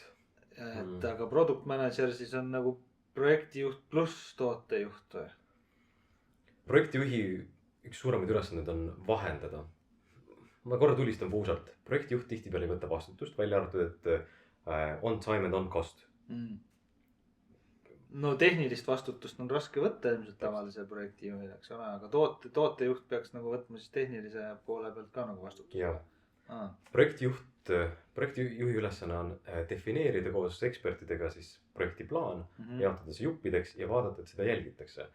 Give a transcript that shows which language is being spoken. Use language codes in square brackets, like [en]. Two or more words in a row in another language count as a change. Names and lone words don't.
[et] Et aga [en] product manager [et] siis on nagu projektijuht pluss tootejuht või? Projektijuhi üks suuremaid ülesanded on vahendada. Ma korra tulistan puusalt. Projektijuht tihtipeale ei võta vastutust, välja arvatud, et [en] on time and on cost. [et] No tehnilist vastutust on raske võtta ilmselt tavalise projektijuhil, eks ole, aga tootejuht peaks nagu võtma siis tehnilise poole pealt ka nagu vastutust. Jaa. Projektijuhi ülesanne on defineerida koos ekspertidega siis projektiplaan, jaotada see juppideks ja vaadata, et seda jälgitakse.